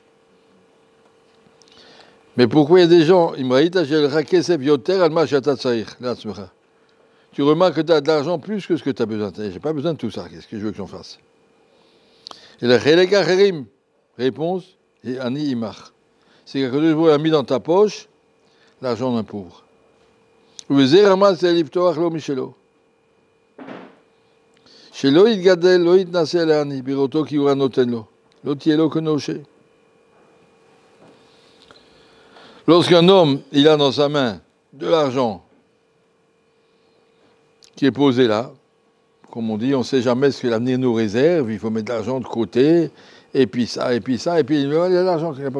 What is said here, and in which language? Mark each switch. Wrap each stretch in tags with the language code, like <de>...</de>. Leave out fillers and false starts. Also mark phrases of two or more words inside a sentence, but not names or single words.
<fr>Mais pourquoi il y a des gens, tu remarques que tu as de l'argent plus que ce que tu as besoin. Je n'ai pas besoin de tout ça. Qu'est-ce que je veux que j'en fasse? Et la réponse,</fr> <he>את אני עמך.</he> <fr>C'est que Dieu a mis dans ta poche l'argent d'un pauvre.</fr> <he>שלא יתגדל, לא יתנשא לעני, בראותו כי הוא הנותן לו. לא תהיה לו כנושה.</he> <fr>Lorsqu'un homme, il a dans sa main de l'argent qui est posé là, comme on dit, on ne sait jamais ce que l'avenir nous réserve, il faut mettre de l'argent de côté, et puis ça, et puis ça, et puis il y a l'argent qu'il n'a pas besoin.</fr>